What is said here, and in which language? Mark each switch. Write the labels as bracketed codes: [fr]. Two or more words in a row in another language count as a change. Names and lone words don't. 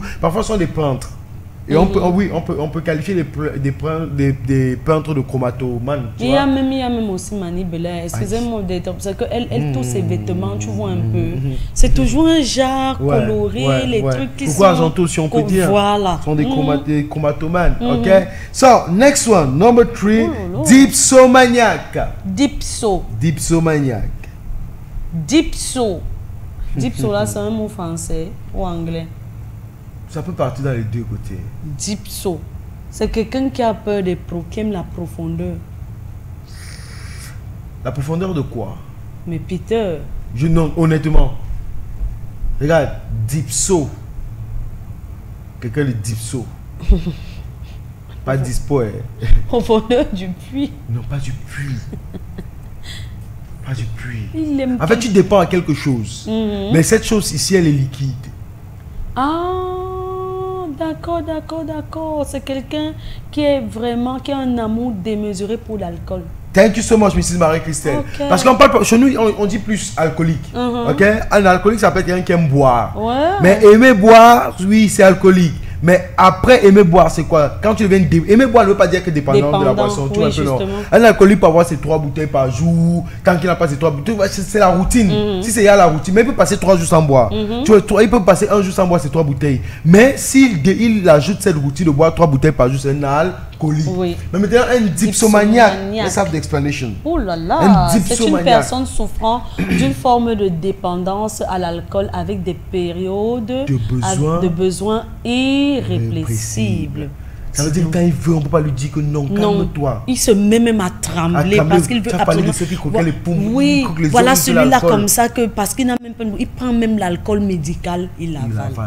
[fr] Parfois, ce sont des peintres. Et on peut qualifier des peintres de chromatomanes. Il y a même aussi Mani Belair. Excusez-moi d'être. Parce qu'elle tous ses vêtements, tu vois un peu. C'est toujours un genre coloré, les trucs qui Pourquoi sont. Argento, si on peut dire, Voilà. sont des chromatomanes. [en] Ok? So, next one, number 3, [fr] Oh, dipsomaniaque. Dipso. Dipsomaniaque. Dipso. Dipso, là, c'est un mot français ou anglais. Ça peut partir dans les deux côtés. Dipso. C'est quelqu'un qui a peur qui aime la profondeur. La profondeur de quoi? Mais Peter, Non, honnêtement. Regarde, dipso. Quelqu'un de dipso. Pas dispo, hein. profondeur du puits. Non, pas du puits. Pas du puits. Il aime En fait, tu dépends à quelque chose. Mais cette chose ici, elle est liquide. Ah, d'accord. C'est quelqu'un qui a un amour démesuré pour l'alcool. [en] Thank you so much, Mrs. Marie-Christelle. Ok. [fr] Parce qu'on parle, chez nous, on dit plus alcoolique. Ok? Un alcoolique, ça peut être quelqu'un qui aime boire. Ouais. Mais aimer boire, oui, c'est alcoolique. Mais après, aimer boire, c'est quoi? Quand tu deviens aimer boire ne veut pas dire que dépendant de la boisson. Tu vois, oui, un peu, non. justement. Un alcoolique peut avoir ses 3 bouteilles par jour. Tant qu'il n'a pas ses 3 bouteilles, c'est la routine. Si c'est la routine, mais il peut passer 3 jours sans boire. Tu vois, il peut passer 1 jour sans boire ses 3 bouteilles. Mais s'il ajoute cette routine de boire 3 bouteilles par jour, c'est un alcoolique. Oui. Mais maintenant, un dipsomaniaque. [en] Let's have the explanation. [fr] Oh là Un là, c'est une dipsomaniaque. personne souffrant d'une forme de dépendance à l'alcool avec des périodes de besoins irrépressibles. Ça veut dire que quand il veut, on ne peut pas lui dire que non, calme-toi. Il se met même à trembler parce qu'il veut absolument. Oui, voilà celui-là comme ça que parce qu'il n'a même pas, il prend même l'alcool médical, il avale.